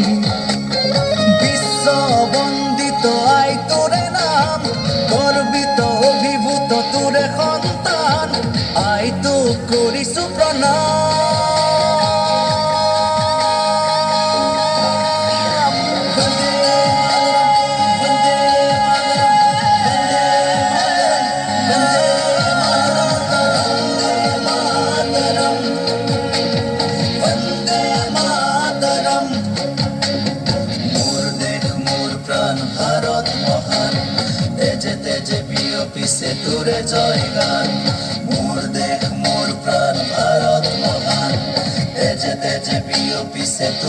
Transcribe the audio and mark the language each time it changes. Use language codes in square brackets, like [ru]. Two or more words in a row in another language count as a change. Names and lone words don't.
[as] বিশ্ব বন্দিত আই তোৰে নাম, গৰ্বিত অভিভূত তোৰে সন্তান, আইটোক কৰিছোঁ প্ৰণাম। [sa] বন্দে মাতৰম, বন্দে মাতৰম। [as] মোর দেশ মোর প্রাণ ভারত মহান, তেজে তেজে প্রিয় পিছে তোরে জয়গান, মোর দেশ মোর প্রাণ ভারত মহান, তেজে তেজে প্রিয় পিছে